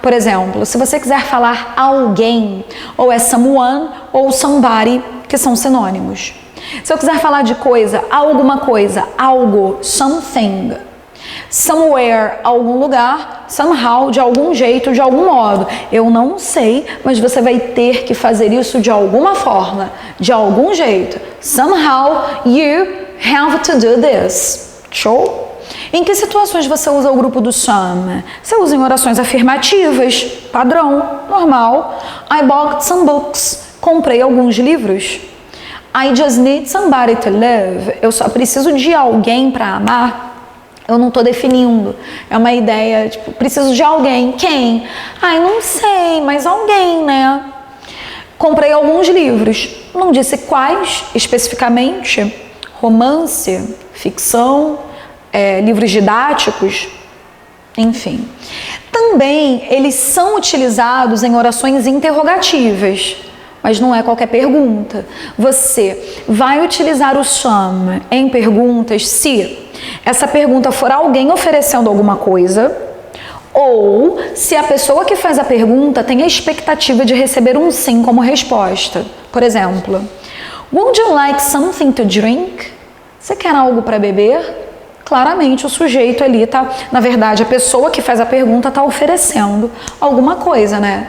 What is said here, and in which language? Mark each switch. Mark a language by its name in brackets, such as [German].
[Portuguese] Por exemplo, se você quiser falar alguém, ou é someone ou somebody, que são sinônimos. Se eu quiser falar de coisa, alguma coisa, algo, something. Somewhere, algum lugar, somehow, de algum jeito, de algum modo. Eu não sei, mas você vai ter que fazer isso de alguma forma, de algum jeito. [English] Somehow, you have to do this. [Portuguese] Show? Em que situações você usa o grupo do some? Você usa em orações afirmativas, padrão, normal. [English] I bought some books. [Portuguese] Comprei alguns livros. [English] I just need somebody to love. [Portuguese] Eu só preciso de alguém para amar. Eu não estou definindo. É uma ideia, tipo, preciso de alguém. Quem? Ai, não sei, mas alguém, né? Comprei alguns livros. Não disse quais especificamente. Romance, ficção, livros didáticos, enfim. Também eles são utilizados em orações interrogativas. Mas não é qualquer pergunta. Você vai utilizar o some em perguntas se essa pergunta for alguém oferecendo alguma coisa ou se a pessoa que faz a pergunta tem a expectativa de receber um sim como resposta. Por exemplo, [English] would you like something to drink? [Portuguese] Você quer algo para beber? Claramente o sujeito ali tá, na verdade, a pessoa que faz a pergunta está oferecendo alguma coisa, né?